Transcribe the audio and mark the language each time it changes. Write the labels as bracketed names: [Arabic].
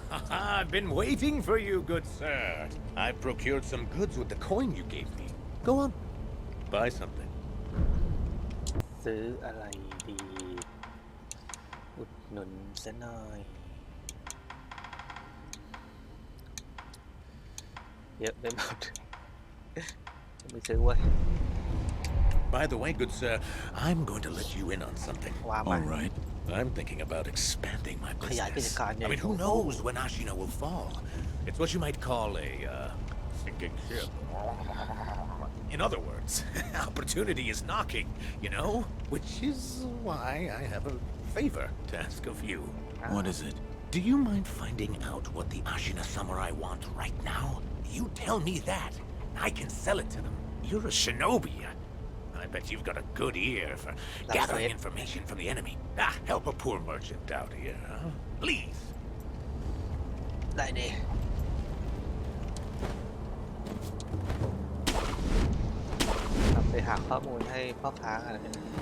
[English] I've been waiting for you, good sir. I procured some goods with the coin you gave me. Go on, buy something. [Thai] ซื้ออะไรดีอุดหนุนซะหน่อยเยอะไปหมดไม่ซื้อเว้ย [English] By the way, good sir, I'm going to let you in on something. [Thai] ว่ามา [English] All right. I'm thinking about expanding my [Thai] ขยายกิจ [English] business. [Thai] การใหญ่ [English] I mean, who knows when Ashina will fall? It's what you might call a sinking ship. In other words, opportunity is knocking, you know? Which is why I have a favor to ask of you. What is it? Do you mind finding out what the Ashina samurai want right now? You tell me that. I can sell it to them. You're a shinobi. I bet you've got a good ear for gathering information from the enemy. Help a poor merchant out here, huh? Please. [Thai] ได้ดิเราไปหาข้อมูลให้พ่อค้าอะไรกัน